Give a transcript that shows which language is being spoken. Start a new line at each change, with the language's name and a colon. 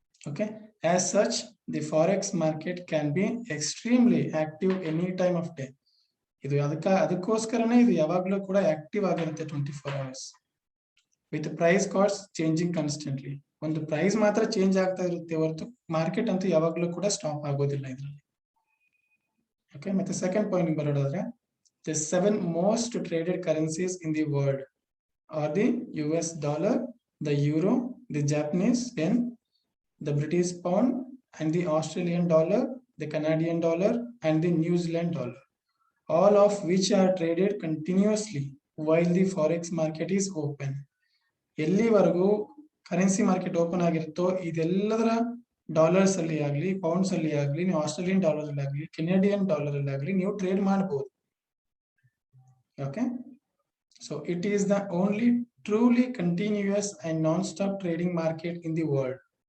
English: Okay, as such the forex market can be extremely active any time of day.
Kannada: ಇದು ಅದಕ್ಕೋಸ್ಕರನೇ ಇದು ಯಾವಾಗಲೂ ಕೂಡ ಆಕ್ಟಿವ್ ಆಗಿರುತ್ತೆ 24 hours
English: With price cards changing constantly.
Kannada: ಒಂದು ಪ್ರೈಸ್ ಮಾತ್ರ ಚೇಂಜ್ ಆಗ್ತಾ ಇರುತ್ತೆ ಹೊರತು ಮಾರ್ಕೆಟ್ ಅಂತೂ ಯಾವಾಗಲೂ ಕೂಡ ಸ್ಟಾಪ್ ಆಗೋದಿಲ್ಲ ಇದರಲ್ಲಿ.
English: okay,
Kannada: ಮತ್ತೆ ಸೆಕೆಂಡ್ ಪಾಯಿಂಟ್ ಬರೋದಾದ್ರೆ
English: The 7 most traded currencies in the world are the US dollar, the euro, the Japanese yen, the British pound, and the Australian dollar, the Canadian dollar, and the New Zealand dollar, all of which are traded continuously while the forex market is open.
Kannada: ಎಲ್ಲಿವರೆಗೂ currency market open ಆಗಿರುತ್ತೋ ಇದೆಲ್ಲದರ dollars ಅಲ್ಲಿ ಆಗಲಿ, pounds ಅಲ್ಲಿ ಆಗಲಿ, ನೀವು Australian dollar ಅಲ್ಲಿ ಆಗಲಿ, Canadian dollar ಅಲ್ಲಿ ಆಗಲಿ ನೀವು ಟ್ರೇಡ್ ಮಾಡಬಹುದು.
English: Okay, so it is the only truly continuous and non stop trading market in the world.